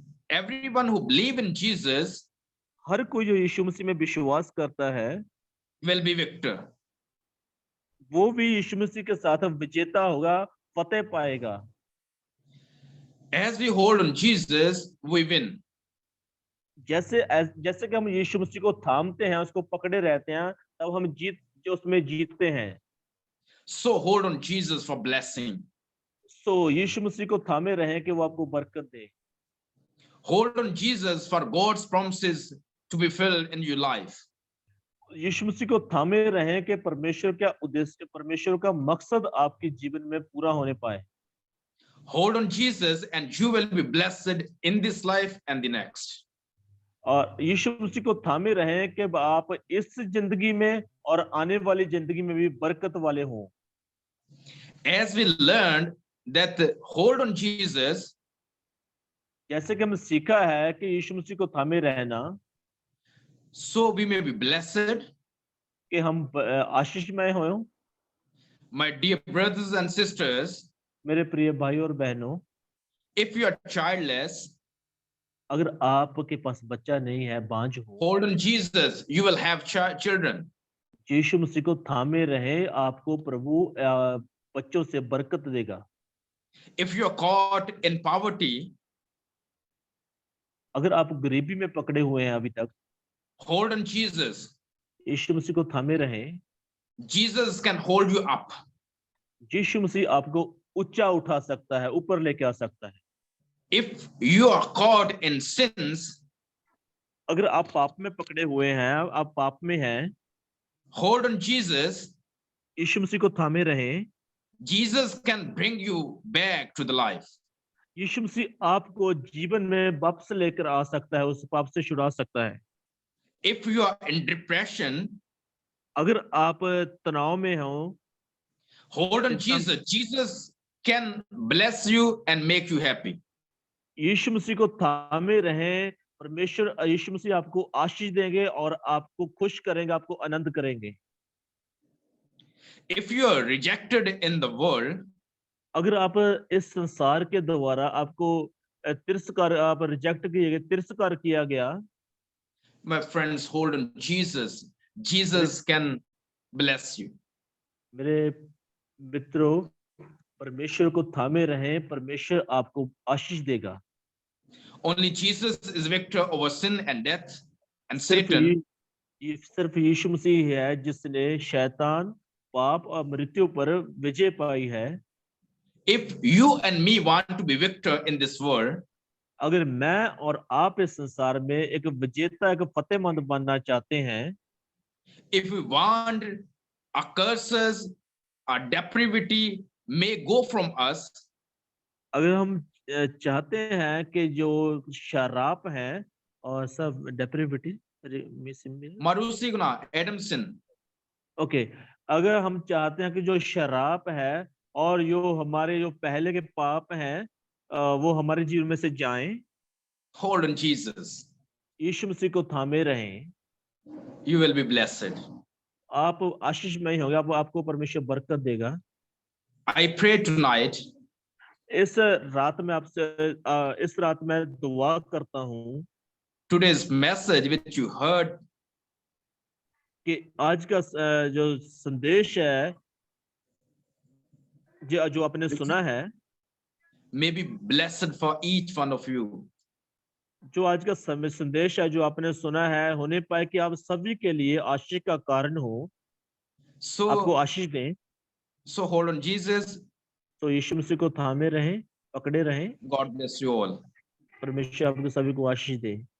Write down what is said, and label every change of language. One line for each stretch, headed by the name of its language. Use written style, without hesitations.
English: Everyone who believe in Jesus
Hindi: हर कोई जो यीशु मसीह में विश्वास करता है
English: will be victor.
Hindi: वो भी यीशु मसीह के साथ विजेता होगा, फतेह पाएगा।
English: As we hold on Jesus, we win.
Hindi: जैसे कि हम यीशु मसीह को थामते हैं, उसको पकड़े रहते हैं, तब हम उसमें जीतते हैं।
English: So hold on Jesus for blessing.
Hindi: So यीशु मसीह को थामे रहें कि वो आपको बरकत दे।
English: Hold on Jesus for God's promises to be filled in your life.
Hindi: यीशु मसीह को थामे रहें कि परमेश्वर का उद्देश्य, परमेश्वर का मकसद आपके जीवन में पूरा होने पाए।
English: Hold on Jesus and you will be blessed in this life and the next.
Hindi: और यीशु मसीह को थामे रहें कि आप इस जिंदगी में और आने वाली जिंदगी में भी बरकत वाले हों।
English: As we learned that hold on Jesus,
Hindi: जैसे कि हम सीखा है कि यीशु मसीह को थामे रहना,
English: so we may be blessed.
Hindi: कि हम आशीषमय हों।
English: My dear brothers and sisters,
Hindi: मेरे प्रिय भाई और बहनों,
English: if you are childless,
Hindi: अगर आपके पास बच्चा नहीं है, बांझ हो,
English: hold on Jesus, you will have children.
Hindi: यीशु मसीह को थामे रहे, आपको प्रभु बच्चों से बरकत देगा।
English: If you are caught in poverty,
Hindi: अगर आप गरीबी में पकड़े हुए हैं अभी तक,
English: hold on Jesus.
Hindi: यीशु मसीह को थामे रहे।
English: Jesus can hold you up.
Hindi: यीशु मसीह आपको ऊंचा उठा सकता है, ऊपर लेके आ सकता है।
English: If you are caught in sins,
Hindi: अगर आप पाप में पकड़े हुए हैं, आप पाप में हैं,
English: hold on Jesus.
Hindi: यीशु मसीह को थामे रहें।
English: Jesus can bring you back to the life.
Hindi: यीशु मसीह आपको जीवन में वापस लेकर आ सकता है, उस पाप से छुड़ा सकता है।
English: If you are in depression,
Hindi: अगर आप तनाव में हो,
English: hold on Jesus. Jesus can bless you and make you happy.
Hindi: यीशु मसीह को थामे रहें। परमेश्वर यीशु मसीह आपको आशीष देंगे और आपको खुश करेंगे, आपको आनंद करेंगे।
English: If you are rejected in the world,
Hindi: अगर आप इस संसार के द्वारा आपको तिरस्कार, आप रिजेक्ट किए गए, तिरस्कार किया गया,
English: my friends, hold on Jesus. Jesus can bless you.
Hindi: मेरे मित्रों, परमेश्वर को थामे रहें, परमेश्वर आपको आशीष देगा।
English: Only Jesus is victor over sin and death and
Hindi: सिर्फ
English: Satan.
Hindi: सिर्फ यीशु मसीह है जिसने शैतान, पाप और मृत्यु पर विजय पाई है।
English: If you and me want to be victor in this world,
Hindi: अगर मैं और आप इस संसार में एक विजेता, एक फतेहमंद बनना चाहते हैं,
English: if we want our curses, our depravity may go from us,
Hindi: अगर हम चाहते हैं कि जो शराब है और सब डेप्रिविटी, Marusiguna, Adam sin, ओके, अगर हम चाहते हैं कि जो शराब है और जो हमारे जो पहले के पाप हैं वो हमारे जीवन में से जाएं,
English: hold on Jesus.
Hindi: यीशु मसीह को थामे रहें,
English: You will be blessed.
Hindi: आप आशीषमय होंगे, आपको परमेश्वर बरकत देगा।
English: I pray tonight,
Hindi: इस रात में आपसे इस रात में दुआ करता हूँ
English: today's message which you heard,
Hindi: कि आज का जो संदेश है, जो आपने सुना है,
English: may be blessed for each one of you.
Hindi: जो आज का संदेश है जो आपने सुना है, होने पाए कि आप सभी के लिए आशीष का कारण हो, आपको
English: So,
Hindi: आशीष दें।
English: so hold on Jesus.
Hindi: तो यीशु मसीह को थामे रहें, पकड़े रहें।
English: God bless you all.
Hindi: परमेश्वर आपको सभी को आशीष दे।